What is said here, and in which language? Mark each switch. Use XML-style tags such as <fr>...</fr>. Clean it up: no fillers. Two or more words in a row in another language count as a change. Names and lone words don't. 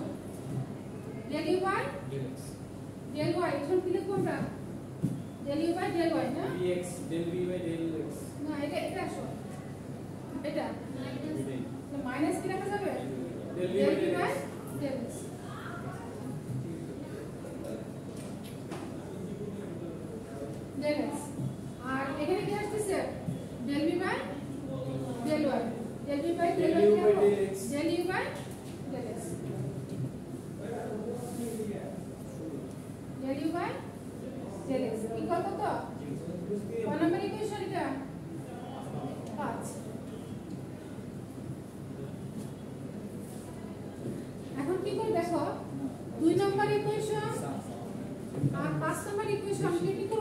<en>del u by del y,</en> <bn>এখন কি লিখবো আমরা?</bn> <en>del u by del y না? dx del v by del x</en> <bn>না, এটা আসো, এটা মাইনাস কি রাখা যাবে?</bn> <en>del v del by v del by x del x। del x</en> <bn>আর এখানে কি আসছে?</bn> <en>del v by del y, del v by del y del u by</en> <bn>কি</bn> <en>del x del u by del x, del u by del x ইকুয়াল কত?</en> <bn>1 নম্বর ইকুয়েশন এটা 5। এখন কি করে দেখো, 2 নম্বর ইকুয়েশন আর 5 নম্বর ইকুয়েশন আমি কি করব?</bn>